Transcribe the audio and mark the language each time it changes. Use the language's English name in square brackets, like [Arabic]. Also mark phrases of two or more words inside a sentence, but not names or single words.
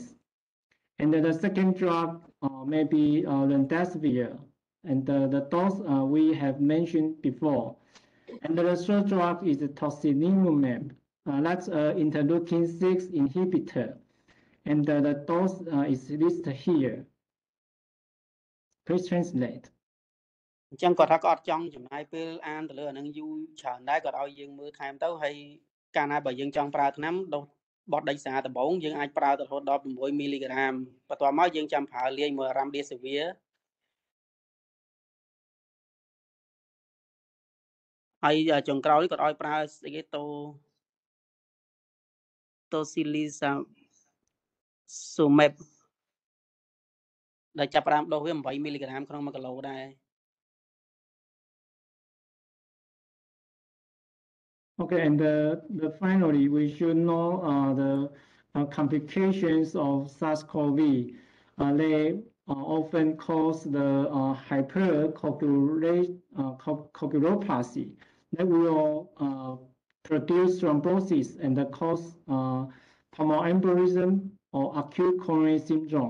[English] And the second drug may be remdesivir, and the dose we have mentioned before. And the third drug is tocilizumab. That's interleukin-6 inhibitor, and the dose is listed here. Please translate. [Khmer] អញ្ចឹងគាត់ថាគាត់អត់ចង់ចំណាយពេលអានទៅលើអានឹងយូរច្រើនដែរគាត់ឲ្យយើងមើលថែមទៅហើយកាលណាបើយើងចង់ប្រើថ្នាំដុសបត់ដេកសាដំបូងយើងអាចប្រើទៅរហូតដល់6មីលីក្រាមបន្ទាប់មកយើងចាំប្រើលាយមួយរ៉ាំឌីស៊ីវី ហើយចុងក្រោយគាត់ឲ្យប្រើស្អីគេតូស៊ីលីសាសូមេបដែលចាប់ផ្ដើមដុសវា8មីលីក្រាមក្នុង1គីឡូដែរ [English] Okay, and finally, we should know the complications of SARS-CoV. They often cause the hypercoagulopathy that will produce thrombosis and cause pulmonary embolism or acute coronary syndrome.